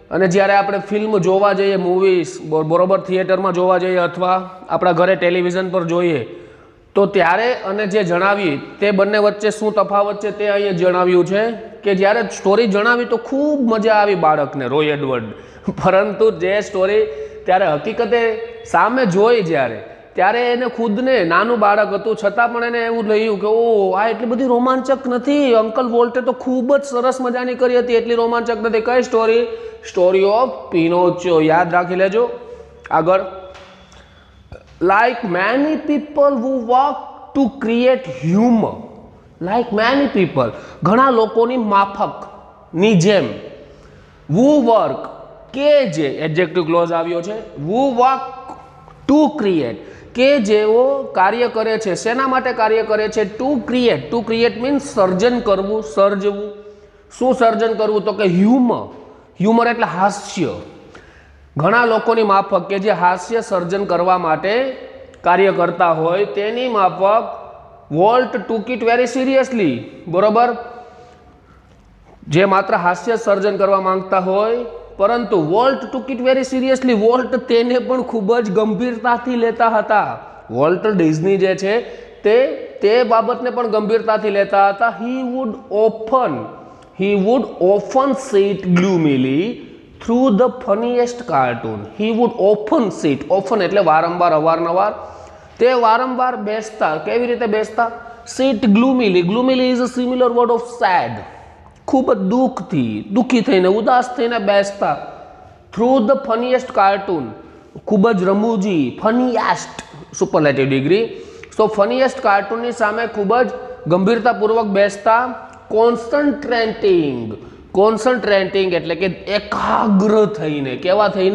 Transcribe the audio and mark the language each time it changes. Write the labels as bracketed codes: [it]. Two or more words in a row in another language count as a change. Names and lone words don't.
[gu] અને જ્યારે આપણે ફિલ્મ જોવા જઈએ, મૂવીઝ બરોબર થિયેટરમાં જોવા જઈએ અથવા આપણા ઘરે ટેલિવિઝન પર જોઈએ, તો ત્યારે અને જે જણાવી તે બંને વચ્ચે શું તફાવત છે તે અહીંયા જણાવ્યું છે કે જ્યારે સ્ટોરી જણાવી તો ખૂબ મજા આવી બાળકને, રોય એડવર્ડ, પરંતુ જે સ્ટોરી ત્યારે હકીકતે સામે જોઈ જ્યારે, ત્યારે એને ખુદને નાનું બાળક હતું છતાં પણ એને એવું થયું કે ઓહ, આ એટલી બધી રોમાંચક નથી, અંકલ વોલ્ટે તો ખૂબ જ સરસ મજાની કરી હતી, એટલી રોમાંચક નથી. કઈ સ્ટોરી? સ્ટોરી ઓફ પિનોચિયો. યાદ રાખી લેજો. આગળ, [en] like many people who work to create humor, like many people, [gu] ઘણા લોકોની માફકની જેમ, [en] who work, [gu] કે જે [en] adjective clause [gu] આવ્યો છે, [en] who work to create, [gu] કે જેઓ કાર્ય કરે છે, શેના માટે કાર્ય કરે છે? [en] to create. to create means [gu] સર્જન કરવું, સર્જવું. શું સર્જન કરવું? તો કે હ્યુમર. હ્યુમર એટલે હાસ્ય. ઘણા લોકોની માફક કે જે હાસ્ય સર્જન કરવા માટે કાર્ય કરતા હોય તેની માફક [en] Walt took it very seriously. [gu] બરોબર? જે માત્ર હાસ્ય સર્જન કરવા માંગતા હોય, પરંતુ [en] Walt took it very seriously, [gu] વોલ્ટ તેને પણ ખૂબ જ ગંભીરતાથી લેતા હતા. વોલ્ટ ડિઝની જે છે તે બાબતને પણ ગંભીરતાથી લેતા હતા. [en] he would often sit gloomily through the funniest cartoon. He would often sit, often [gu] એટલે વારંવાર, અવારનવાર, તે વારંવાર બેસતા. કેવી રીતે બેસતા? [en] sit gloomily. gloomily is a similar word of sad. [gu] ખૂબ જ દુઃખી થઈને, ઉદાસ થઈને બેસતા. [en] through the funniest cartoon, [gu] ખૂબ જ રમૂજી, [en] funniest superlative degree. so funniest cartoonની [gu] સામે ખૂબ જ ગંભીરતાપૂર્વક બેસતા. કોન્સન્ટ્રેટિંગ એટલે કે એકાગ્ર થઈને. કેવા થઈને?